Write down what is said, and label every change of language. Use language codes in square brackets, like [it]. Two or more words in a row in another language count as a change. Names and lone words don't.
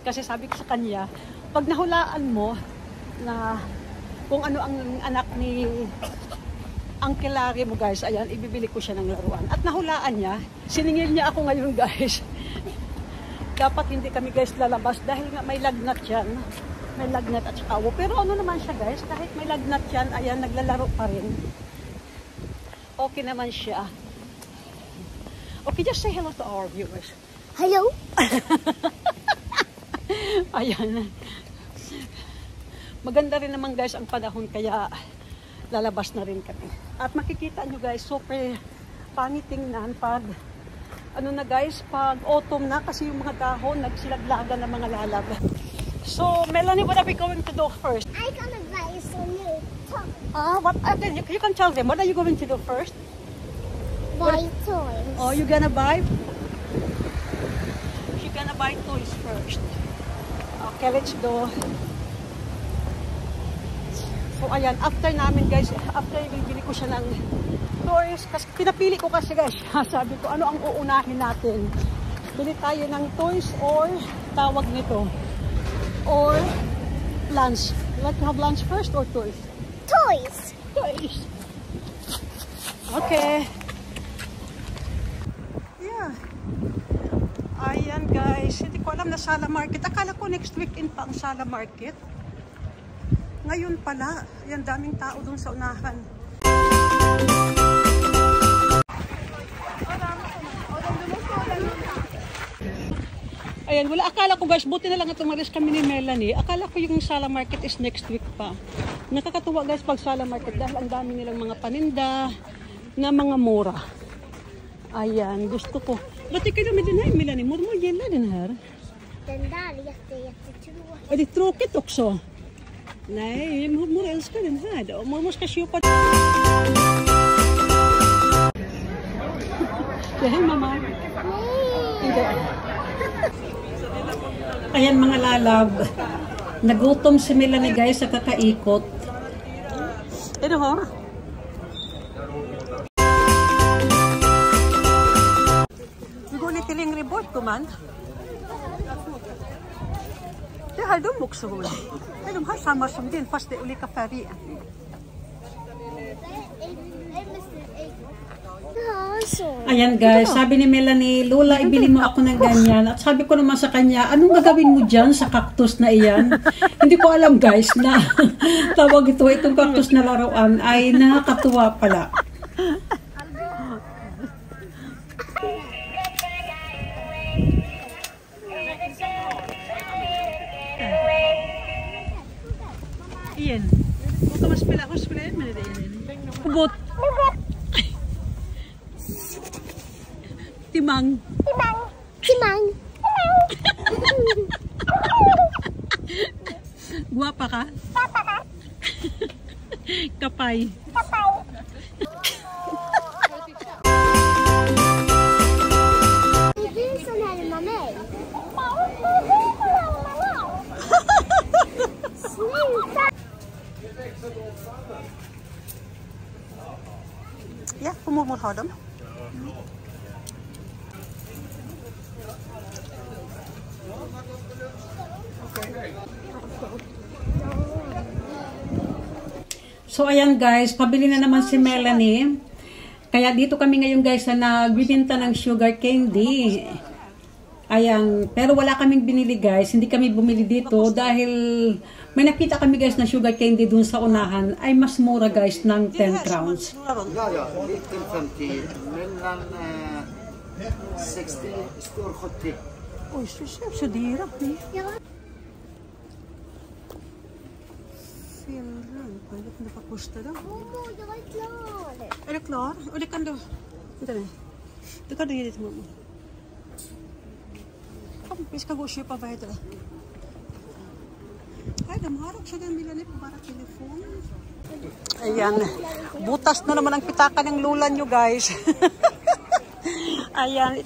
[tl] Kasi sabi ko sa kanya, pag nahulaan mo na kung ano ang anak ni Uncle Larry mo guys, ayan, ibibili ko siya ng laruan. At nahulaan niya, siningil niya ako ngayon guys. Dapat hindi kami guys lalabas dahil nga may lagnat yan. May lagnat at saka awo. Pero ano naman siya guys, kahit may lagnat yan, ayan, naglalaro pa rin. Okay naman siya. [en] Okay, just say hello to our viewers. Hello? [tl] Ayan. Maganda rin naman guys ang panahon, kaya lalabas na rin kami. At makikita nyo guys, super pangit tingnan pag ano na guys, pag autumn na kasi yung mga dahon nagsilaglagan ng mga lalab. [en] So, Melanie, what are we going to do first? I'm gonna buy some new toys. What? Okay, you can tell them. What are you going to do first? Buy toys. Oh, you gonna buy? You're gonna buy toys first. Okay, let's go. So, [tl] ayan, after namin guys, after bibili ko siya ng toys, kasi pinapili ko kasi guys, sabi ko, ano ang uunahin natin? Bili tayo ng toys or tawag nito? Or lunch. [en] You like to have lunch first or toys? Toys. Toys. Okay. Yeah. [tl] Ayan guys. Hindi ko alam na Sala Market. Akala ko [en] next weekend [tl] pa ang Sala Market. Ngayon pala. Ayan, daming tao dun sa unahan. Ayan, wala. Akala ko guys, buti na lang at umalis kami ni Melanie. Akala ko yung Sala Market [en] is next week [tl] pa. Nakakatuwa guys pag Sala Market dahil ang dami nilang mga paninda na mga mura. Ayan, gusto ko. [sv] Vad tycker du med den här Melanie? Mormor gillar den här. Den där är jättetråkig. Är det tråkigt också? Nej, mormor älskar den här då. Mormor ska köpa. Ja, hej mamma. Inte. [tl] Ayan mga lalab, nagutom si Melanie guys sa kakaikot. Ito ho? [sv] Vi går lite längre bort gumman. Det här är de också roligt. Det är de här samma som din fast det är olika färger. [tl] Ayan guys, sabi ni Melanie, Lola, ibili mo ako ng ganyan. At sabi ko naman sa kanya, anong gagawin mo dyan sa cactus na iyan? Hindi ko alam guys na tawag itong cactus na laruan ay nakakatuwa pala. Iyan, huwag ka maspila. Maspila yan, manila yan. Hugot. Timang. Timang. Timang. [ceb] Guwapa ka? Guwapa ka? Kapay. Kapay. [sv] Det är du som närmar mig. Sluta! Ja, får mormor ha dem? [tl] So ayan guys, pabili na naman si Melanie. Kaya dito kami ngayon guys na nagbibenta ng [en] sugar candy. [tl] Ayan, pero wala kaming binili guys. Hindi kami bumili dito dahil may nakita kami guys na [en] sugar candy [tl] dun sa unahan ay mas mura guys ng 10 crowns. [sv] Ja, lite 50. Mellan 60 står 70. Oj, så dyra. Vad kan det få kosta då? Mormor, jag är klar. Är du klar? Och det kan du... Vänta nu. Det kan du ge det till mormor. Kom, vi ska gå och köpa vad heter det? Nej, de har också den Melanie på bara telefon. [tl] Ayan. Butas na naman ang pitaka ng lula nyo, guys. Ayan.